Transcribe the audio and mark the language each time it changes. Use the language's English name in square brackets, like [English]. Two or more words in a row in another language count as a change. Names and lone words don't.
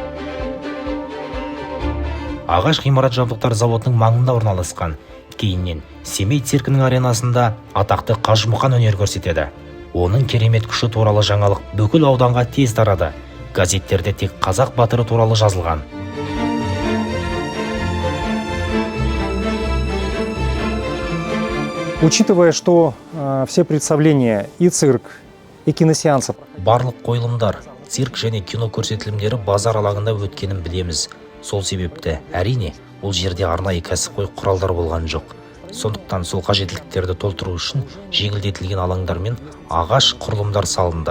[Kazakh] Ағаш ғимарат жабдықтар заводының маңында орналасқан. Кейіннен Семей циркінің аренасында атақты Қажымұқан өнер көрсетеді. Оның керемет күші туралы жаңалық бүкіл ауданға тез тарады. Газеттерде тек қазақ батыры туралы жазылған. [Russian] Учитывая, что все представления и цирк, и киносеансы... [Kazakh] Барлық қойылымдар, цирк және кино көрсетілімдері базар алаңында өткенін білеміз. Сол себепті, әрине, ол жерде арнайы кәсіпқой құралдар болған жоқ. Сондықтан сол қажеттіліктерді толтыру үшін жеңілдетілген алаңдар мен ағаш құрылымдар салынды.